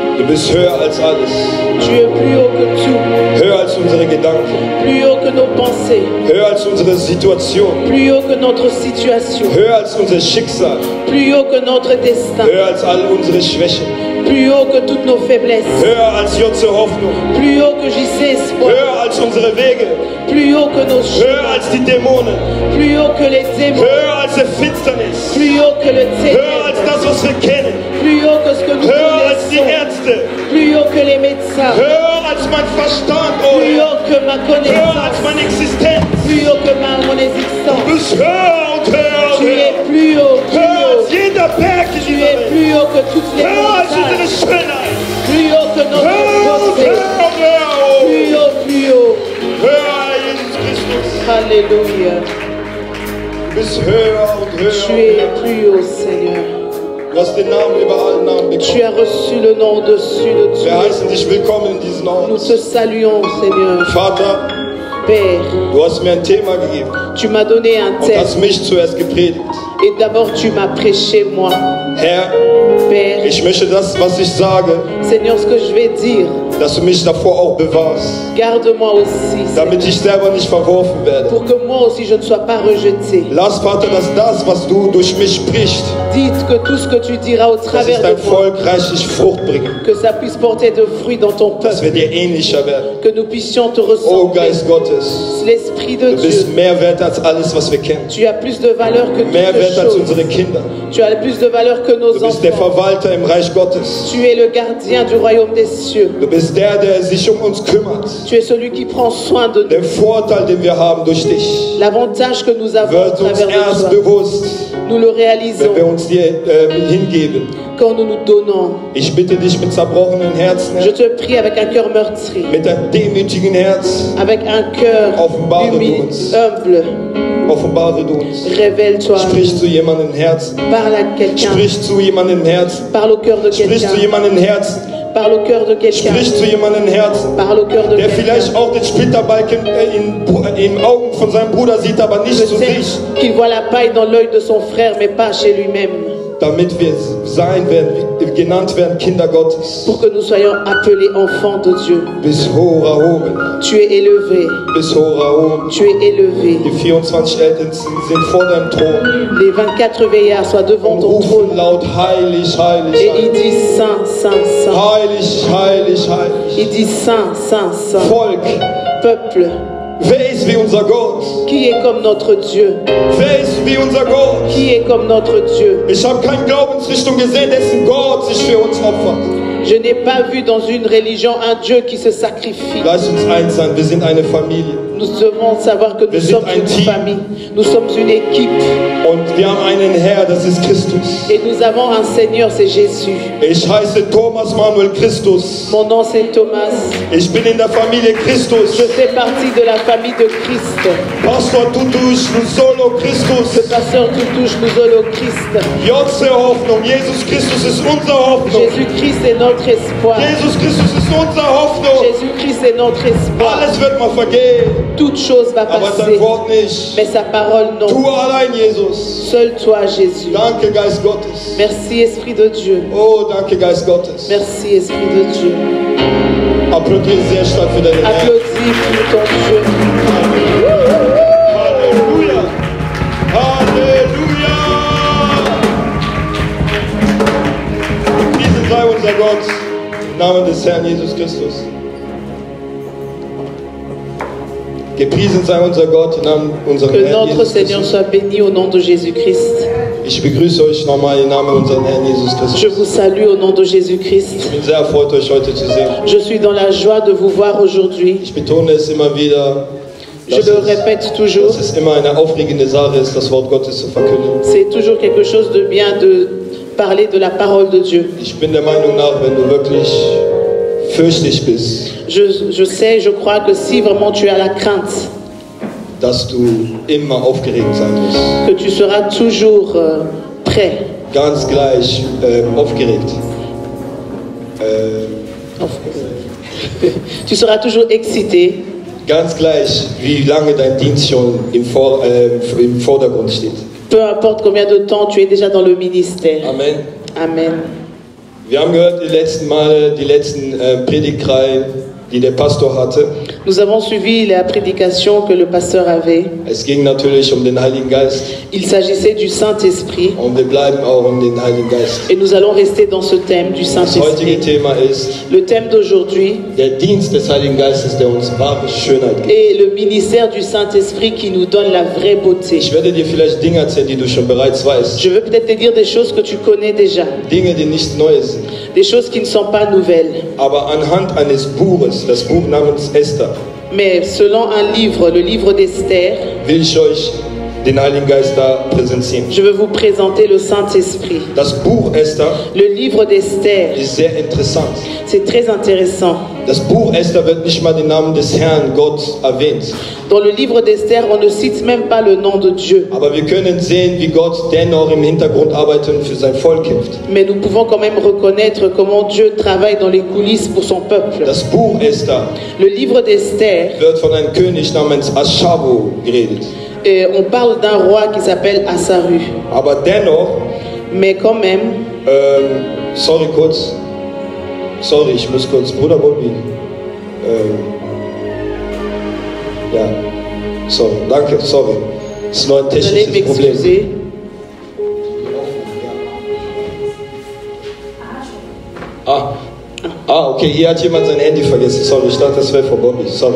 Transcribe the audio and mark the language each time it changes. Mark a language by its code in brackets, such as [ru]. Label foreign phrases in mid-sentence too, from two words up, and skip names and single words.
[de] bist höher als alles. [fr] Tu es plus haut que tout, [de] Höher als unsere Gedanken. [fr] plus haut que nos pensées, [de] Höher als unsere Situation. [fr] plus haut que notre situation, [de] Höher als unser Schicksal. [fr] plus haut que notre destin, [de] Höher als all unsere Schwächen. [fr] plus haut que toutes nos faiblesses, [de] Höher als Jotze Hoffnung. [fr] plus haut que JC Espoir, [de] Höher als unsere Wege. [fr] plus haut que nos chemins, [de] Höher als die Dämonen. [fr] plus haut que les démons, [de] Höher als die Finsternis. [fr] plus haut que le [de] Höher als [fr] ténèbre, [de] das, was wir kennen. [fr] plus haut que ce que nous [de] Höher als die [fr] connaissons, [de] Ärzte. [fr] plus haut que les médecins, [de] Höher als mein Verstand, oh [fr] plus [de] Herr. [fr] haut que ma [de] Höher als [fr] connaissance, [de] meine Existenz. [fr] plus haut que mon [de] Du [fr] existence. [de] bist höher und höher und [fr] Tu es [de] höher. [fr] plus haut, plus [de] Höher als [fr] haut. [de] jeder Berg in [fr] Tu [de] dieser [fr] es [de] Welt. [fr] plus haut que toutes les [de] Höher als unsere [fr] montagnes, [de] Schönheit. [fr] plus haut que notre [de] Höher und [fr] beauté, [de] höher und höher. Oh. [fr] plus haut, plus haut. [de] Höher, Herr Jesus Christus. [fr] Alléluia. [de] Du bist höher und höher [fr] Tu [de] und [fr] es [de] höher. [fr] plus haut, Seigneur. [de] Du hast den Namen über allen Namen [fr] Tu [de] bekommen. [fr] as reçu le nom au-dessus de [de] Wir [fr] tout. [de] heißen dich willkommen in diesen [fr] Nous [de] Ort. [fr] te saluons, Seigneur. [de] Vater, [fr] Père, [de] du hast mir ein Thema gegeben [fr] tu m'as donné un [de] und [fr] thème [de] hast mich zuerst gepredigt. [fr] et d'abord tu m'as prêché moi. [de] Herr, [fr] Père, [de] ich möchte das, was ich sage, [fr] Seigneur, ce que je vais dire, [de] dass du mich davor auch bewahrst, [fr] garde-moi aussi, [de] damit [fr] Seigneur, [de] ich selber nicht verworfen werde. [fr] pour que moi aussi je ne sois pas rejeté. [de] Lass, Vater, dass das, was du durch mich sprichst, [fr] Dites que tout ce que tu diras au [de] dass es [fr] travers [de] dein [fr] de moi, [de] Volk reichlich Frucht bringt, [fr] que ça puisse porter de fruits dans ton [de] dass [fr] peuple, [de] wir dir ähnlicher werden. [fr] que nous puissions te Oh ressembler. [de] Geist Gottes, [fr] L'Esprit de [de] du [fr] Dieu, [de] bist mehr wert als alles, was wir kennen. [fr] tu as plus de valeur que [de] Mehr [fr] toutes [de] wert als [fr] choses. [de] unsere Kinder. [fr] Tu as plus de valeur que nos [de] Du bist der [fr] enfants. [de] Verwalter im Reich Gottes. [fr] Tu es le gardien du royaume des cieux. [de] Du bist der sich um uns kümmert. [fr] Tu es celui qui prend soin de nous. [de] Der Vorteil, den wir haben durch dich, [fr] L'avantage que nous avons au [de] wird uns [fr] travers [de] erst [fr] de toi, [de] bewusst, [fr] nous le [de] wenn wir [fr] réalisons [de] uns dir hingeben. [fr] quand nous nous donnons. [de] Ich bitte dich mit zerbrochenen Herzen, [fr] Je te prie avec un cœur meurtri, [de] mit einem demütigen Herz, [fr] avec un cœur [de] Offenbare du [fr] humble, [de] uns. [fr] humble. [de] offenbare du uns. [fr] Révèle-toi. [de] Sprich zu jemandem Herzen. [fr] Parle à quelqu'un. [de] Sprich zu jemandem Herzen. [fr] Parle au cœur de [de] Sprich [fr] quelqu'un. [de] zu jemandem Herzen. [fr] Parle au cœur de quelqu'un. [de] Sprich zu jemandem Herzen. [fr] Parle au cœur de [de] Der [fr] quelqu'un. [de] vielleicht auch den Splitterbalken in Augen von seinem Bruder sieht, aber nicht zu sich. [fr] Peut-être qu'il voit la paille dans l'œil de son frère, mais pas chez lui-même. [de] Damit wir sein werden, genannt werden Kinder Gottes. [fr] Pour que nous soyons appelés enfants de Dieu. [de] Bis hoch erhoben. [fr] Tu es élevé. [de] Bis hoch erhoben. [fr] Tu es élevé. [de] Die 24 Ältesten sind vor deinem Thron [fr] Les 24 veillards soient devant [de] und [fr] ton [de] rufen [fr] trône. [de] laut heilig, heilig, [fr] Et il [de] heilig. [fr] dit Saint, Saint, Saint. [de] Heilig, heilig, heilig. [fr] Il dit Saint, Saint, Saint. [de] Volk, [fr] Peuple, [de] wer ist wie unser Gott? [fr] qui est comme notre Dieu? [de] Wer ist wie unser Gott? [fr] Qui est comme notre Dieu? [de] Ich habe keine Glaubensrichtung gesehen, dessen Gott sich für uns opfert. [fr] Je n'ai pas vu dans une religion un Dieu qui se sacrifie. [de] Lass uns eins sein, wir sind eine Familie. [fr] Nous devons savoir que nous [de] Wir sind [fr] sommes [de] ein [fr] une [de] Team. [fr] famille. Nous sommes une équipe. [de] Und wir haben einen Herr, das ist Christus. [fr] Et nous avons un Seigneur, c'est Jésus. [de] Ich heiße Thomas Manuel Christus. [fr] Mon nom c'est Thomas. [de] Ich bin in der Familie Christus. [fr] Je fais partie de la famille de Christ. [de] Pastor Tutusch, Solo [fr] Le [de] Christus. [fr] pasteur Toutouche nous au Christ. [de] Jotze Hoffnung. Jesus Christus ist unsere Hoffnung. [fr] Jésus-Christ est notre espoir. [de] Jesus Christus ist unsere Hoffnung. [fr] Jésus-Christ est notre espoir. [de] Alles wird mal vergehen, [fr] Toute chose va [de] aber [fr] passer, [de] sein Wort nicht. [fr] mais sa parole non. [de] Du allein, Jesus. [fr] Seul toi, Jésus. [de] Danke, Geist Gottes. [fr] Merci, Esprit de Dieu. [de] Oh, danke, Geist Gottes. [fr] Merci, Esprit de Dieu. [de] Applaudiere sehr stark für deinen Herrn. [fr] Applaudis pour ton Dieu. [de] Halleluja. Halleluja. Gepriesen sei unser Gott im Namen des Herrn Jesus Christus. Gepriesen sei unser Gott im Namen unseres [fr] Que [de] Herrn [fr] notre [de] Jesus [fr] Seigneur [de] Christus. [fr] soit béni au nom de Jésus-Christ. [de] Ich begrüße euch nochmal im Namen unseres Herrn Jesus [fr] Je [de] Christus. [fr] vous salue au nom de Jésus-Christ. [de] Ich bin sehr erfreut, euch heute zu sehen. [fr] Je suis dans la joie de vous voir aujourd'hui. [de] Ich betone es immer wieder, [fr] Je [de] dass [fr] le répète toujours. [de] es immer eine aufregende Sache ist, das Wort Gottes zu verkünden. [fr] C'est toujours quelque chose de bien de parler de la parole de Dieu. [de] Ich bin der Meinung nach, wenn du wirklich fürchtig bist, [fr] Je sais, je crois que si vraiment tu as la crainte, [de] dass du immer aufgeregt sein musst. [fr] que tu seras toujours prêt. [de] Ganz gleich aufgeregt. [fr] Tu seras toujours excité, [de] Ganz gleich, wie lange dein Dienst schon im Vordergrund steht. [fr] peu importe combien de temps tu es déjà dans le ministère. [de] Amen. [fr] Amen. [de] Wir haben gehört die letzten Male, die letzten Predigtreihen, die der Pastor hatte. [fr] Nous avons suivi la prédication que le pasteur avait. [de] Es ging natürlich um den Heiligen Geist [fr] Il s'agissait du Saint-Esprit. [de] und wir bleiben auch um den Heiligen Geist. [fr] Et nous allons rester dans ce thème du [de] Das heutige [fr] Saint-Esprit. [de] Thema ist [fr] Le thème d'aujourd'hui [de] der Dienst des Heiligen Geistes, der uns wahre Schönheit gibt. [fr] est le ministère du Saint-Esprit qui nous donne la vraie beauté. [de] Ich werde dir vielleicht Dinge erzählen, die du schon bereits weißt. [fr] Je veux peut-être te dire des choses que tu connais déjà, [de] Dinge, die nicht neu sind. [fr] des choses qui ne sont pas nouvelles. [de] Aber anhand eines Buches, das Buch namens Esther, [fr] Mais selon un livre, le livre d'Esther, [de] will ich euch den Heiligen Geist da präsentieren. [fr] je veux vous présenter le Saint-Esprit. [de] Das Buch Esther [fr] Le livre d'Esther, [de] ist sehr interessant. [fr] c'est très intéressant. [de] Das Buch Esther wird nicht mal den Namen des Herrn Gott erwähnt. [fr] Dans le livre d'Esther, on ne cite même pas le nom de Dieu. [de] Aber wir können sehen, wie Gott dennoch im Hintergrund arbeitet und für sein Volk kämpft. [fr] Mais nous pouvons quand même reconnaître comment Dieu travaille dans les coulisses pour son peuple. [de] Das Buch Esther [fr] Le livre d'Esther, [de] wird von einem König namens Aschabo geredet. [fr] on parle d'un roi qui s'appelle Assaru. [de] Aber dennoch, [fr] Mais quand même, [de] sorry kurz, sorry, ich muss kurz, Bruder Bobby, ja, sorry, danke, sorry, das ist nur ein [fr] vous allez [de] technisches Problem. [fr] m'excuser. [de] Okay, hier hat jemand sein Handy vergessen, sorry, ich dachte, das wäre von Bobby, sorry.